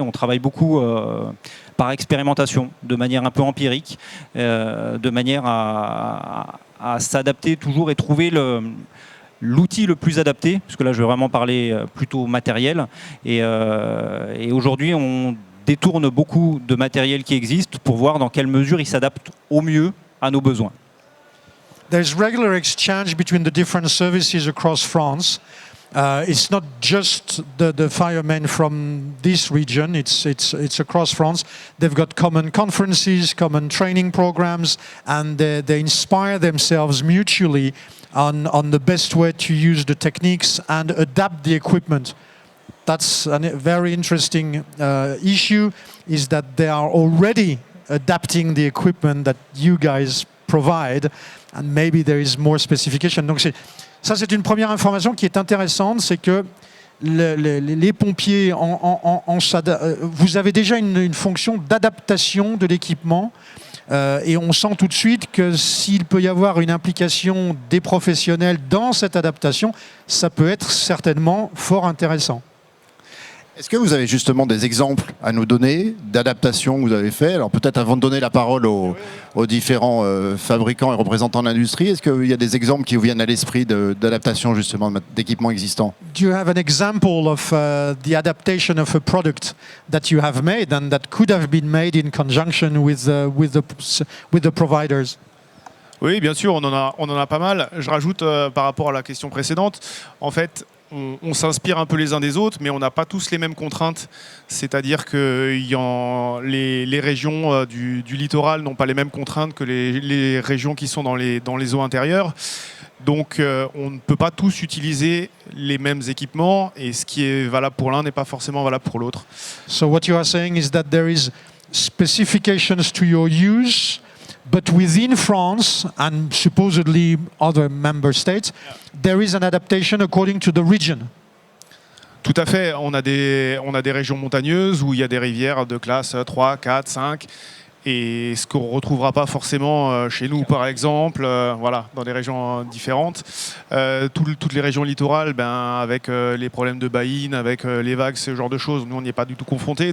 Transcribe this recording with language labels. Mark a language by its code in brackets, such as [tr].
[fr] On travaille beaucoup par expérimentation, de manière un peu empirique, de manière à s'adapter toujours et trouver l'outil le plus adapté. Parce que là, je vais vraiment parler plutôt matériel. Et aujourd'hui, on détourne beaucoup de matériel qui existe pour voir dans quelle mesure il s'adapte au mieux à nos besoins. [en] There's regular exchange between the different services across France. It's not just the firemen from this region, it's across France. They've got common conferences, common training programs, and they inspire themselves mutually on the best way to use the techniques and adapt the equipment. That's a very interesting issue, is that they are already adapting the equipment that you guys provide, and maybe there is more specification. [fr] Donc ça c'est une première information qui est intéressante, c'est que les pompiers, vous avez déjà une fonction d'adaptation de l'équipement, et on sent tout de suite que s'il peut y avoir une implication des professionnels dans cette adaptation, ça peut être certainement fort intéressant. Est-ce que vous avez justement des exemples à nous donner d'adaptations que vous avez fait? Alors peut-être avant de donner la parole aux différents fabricants et représentants de l'industrie, est-ce qu'il y a des exemples qui vous viennent à l'esprit d'adaptation justement d'équipements existants? [en] Do you have an example of the adaptation of a product that you have made and that could have been made in conjunction with the providers? [fr] Oui, bien sûr, on en a pas mal. Je rajoute par rapport à la question précédente, en fait, on s'inspire un peu les uns des autres, mais on n'a pas tous les mêmes contraintes. C'est-à-dire que les régions du littoral n'ont pas les mêmes contraintes que les régions qui sont dans les eaux intérieures. Donc on ne peut pas tous utiliser les mêmes équipements, et ce qui est valable pour l'un n'est pas forcément valable pour l'autre. [en] So what you are saying is that there is specifications to your use, but within France and supposedly other member states, there is an adaptation according to the region. [fr] Tout à fait. On a des régions montagneuses où il y a des rivières de classe 3, 4, 5. Et ce qu'on ne retrouvera pas forcément chez nous, par exemple, voilà, dans des régions différentes. Toutes les régions littorales, avec les problèmes de baïne, avec les vagues, ce genre de choses, nous, on n'y est pas du tout confrontés.